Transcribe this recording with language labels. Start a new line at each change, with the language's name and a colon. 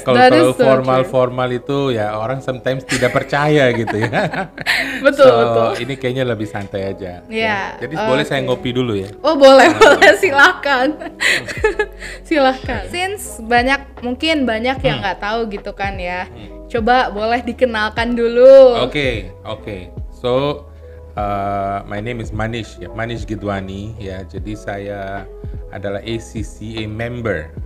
Indonesian: kalau formal itu ya orang
English: sometimes
Indonesian: tidak percaya gitu ya. betul. Ini kayaknya lebih santai aja.
English: Yeah.
Indonesian: Jadi boleh saya ngopi dulu ya? Oh boleh, silakan. Silakan.
English: Since
Indonesian: mungkin banyak yang nggak tahu gitu kan ya. Coba boleh dikenalkan dulu.
English: Okay. So, my name is Manish, Manish Gidwani, ya.
Indonesian: Jadi saya adalah ACCA member.